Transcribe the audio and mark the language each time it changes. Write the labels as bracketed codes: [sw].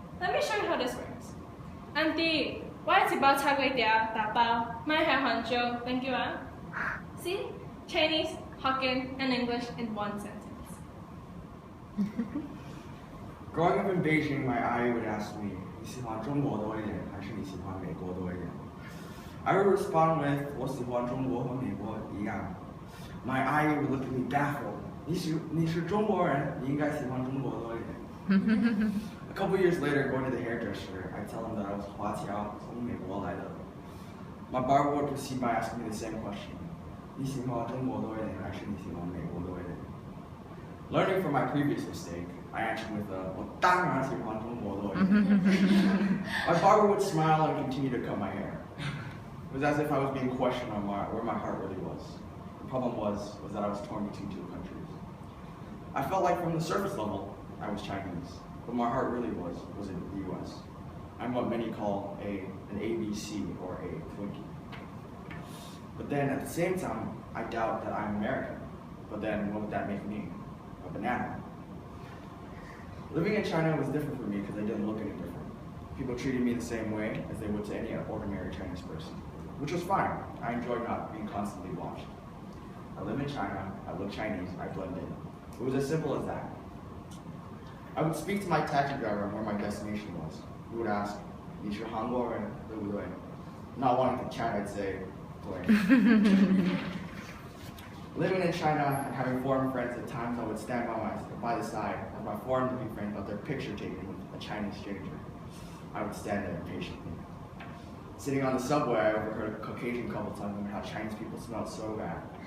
[en] Let me show you how this works. Auntie, why is about Tagway Dia, Tapao, my hair honcho, thank you, ah? See? Chinese, Hokkien, and English in one sentence. Growing up in Beijing, my eye would ask me, [zh] 你喜欢中国多一点，还是你喜欢美国多一点? [en] I would respond with, [zh] 我喜欢中国和美国一样. [en] My eye would look at me baffled. [zh] 你是中国人，你应该喜欢中国多一点. [en] A couple years later, going to the hairdresser, I tell him that I was [zh] 华侨，从美国来的. [en] My barber would proceed by asking me the same question. [zh] 你喜欢中国多一点，还是你喜欢美国多一点? [en] Learning from my previous mistake, I answered with a, [zh] 我当然喜欢中国多一点. [en] My barber would smile and continue to cut my hair. It was as if I was being questioned on where my heart really was. The problem was that I was torn between two countries. I felt like from the surface level, I was Chinese, but my heart really was in the US. I'm what many call an ABC or a Twinkie. But then at the same time, I doubt that I'm American. But then what would that make me? A banana. Living in China was different for me because I didn't look any different. People treated me the same way as they would to any ordinary Chinese person, which was fine. I enjoyed not being constantly watched. I live in China, I look Chinese, I blend in. It was as simple as that. I would speak to my taxi driver on where my destination was. He would ask, [zh] 你是韩国人，对不对? [en] Not wanting to chat, I'd say, 对. Living in China and having foreign friends, at times I would stand by the side as my foreign-looking friends got their picture taken with a Chinese stranger. I would stand there impatiently. Sitting on the subway, I overheard a Caucasian couple telling me how Chinese people smelled so bad.